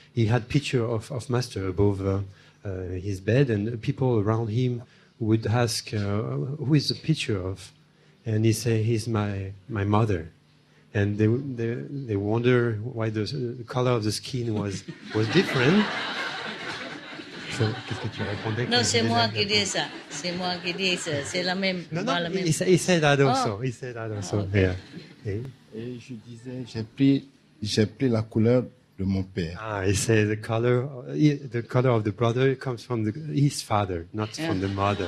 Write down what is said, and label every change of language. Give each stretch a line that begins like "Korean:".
English: He had picture of Master above his bed, and people around him would ask, "Who is the picture of?" And he say, "He's my mother." And they wonder why the color of the skin was different.
French: So, qu'est-ce que tu répondais? Non, c'est moi qui dis ça. C'est moi qui dis ça. C'est la même. Non, pas la même.
English: he said that also. Oh. He said that also. Okay. Yeah.
French: Et je disais, j'ai pris la couleur de mon père.
English: He said the color of the brother comes from his father, not from the mother.